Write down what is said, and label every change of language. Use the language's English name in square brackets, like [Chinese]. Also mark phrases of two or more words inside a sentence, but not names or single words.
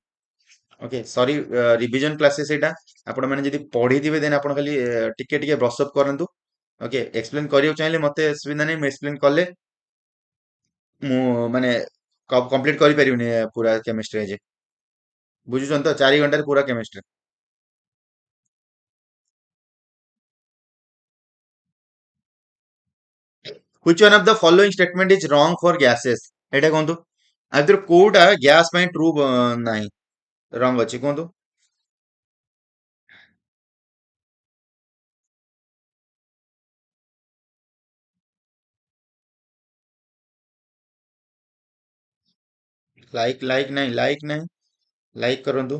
[English] okay sorry, revision classes ଏଇଟା। [Odia] ଆପଣ ମାନେ ଯଦି ପଢିଥିବେ ଦେନ୍ ଆପଣ ଖାଲି ଟିକେ ଟିକେ [English] brush up [Odia] କରନ୍ତୁ। ଓକେ ଏକ୍ସପ୍ଲେନ କରିବାକୁ ଚାହିଁଲେ ମତେ ଅସୁବିଧା ନାହିଁ, ମୁଁ ଏକ୍ସପ୍ଲେନ କଲେ ମୁଁ ମାନେ କମ୍ପ୍ଲିଟ କରିପାରିବିନି ପୁରା କେମିଷ୍ଟ୍ରି ଆଜି। ବୁଝୁଛନ୍ତି ତ? 4 ଘଣ୍ଟାରେ ପୁରା କେମିଷ୍ଟ୍ରି। [English] Which one of the following statement is wrong for gases? [Odia] ଏଇଟା କୁହନ୍ତୁ ଆ ଭିତରୁ କୋଉଟା ଗ୍ୟାସ୍ ପାଇଁ ଟ୍ରୁ ନାହିଁ, ରଙ୍ଗ ଅଛି କୁହନ୍ତୁ। ଲାଇକ୍ ନାହିଁ, ଲାଇକ୍ କରନ୍ତୁ।